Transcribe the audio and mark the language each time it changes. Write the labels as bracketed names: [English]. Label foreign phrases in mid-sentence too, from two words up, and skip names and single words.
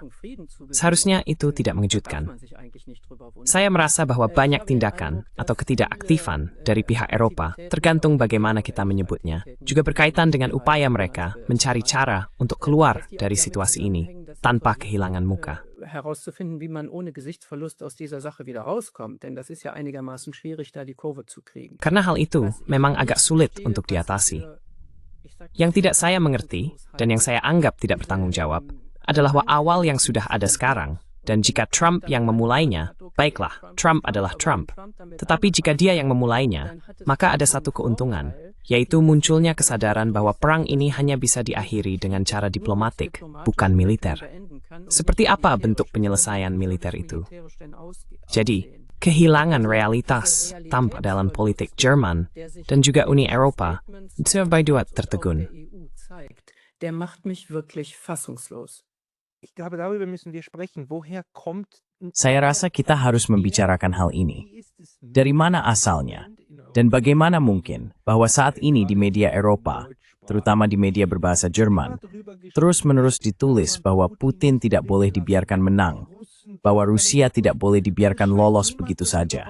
[Indonesian] Seharusnya itu tidak mengejutkan. Saya merasa bahwa banyak tindakan atau ketidakaktifan dari pihak Eropa, tergantung bagaimana kita menyebutnya, juga berkaitan dengan upaya mereka mencari cara untuk keluar dari situasi ini tanpa kehilangan muka. [German] Herauszufinden, wie man ohne Gesichtsverlust aus dieser Sache wieder rauskommt, denn das ist ja einigermaßen schwierig, da die Kurve zu kriegen. [Indonesian] Karena hal itu memang agak sulit untuk diatasi. Yang tidak saya mengerti dan yang saya anggap tidak bertanggung jawab adalah awal yang sudah ada sekarang. Dan jika Trump yang memulainya, baiklah, Trump adalah Trump. Tetapi jika dia yang memulainya, maka ada satu keuntungan, yaitu munculnya kesadaran bahwa perang ini hanya bisa diakhiri dengan cara diplomatik, bukan militer. Seperti apa bentuk penyelesaian militer itu? Jadi, kehilangan realitas tampak dalam politik Jerman dan juga Uni Eropa sebagai tertegun. [German] Der macht mich wirklich fassungslos. Ich glaube, darüber müssen wir sprechen. Woher kommt... [Indonesian] Saya rasa kita harus membicarakan hal ini. Dari mana asalnya? Dan bagaimana mungkin bahwa saat ini di media Eropa, terutama di media berbahasa Jerman, terus-menerus ditulis bahwa Putin tidak boleh dibiarkan menang, bahwa Rusia tidak boleh dibiarkan lolos begitu saja.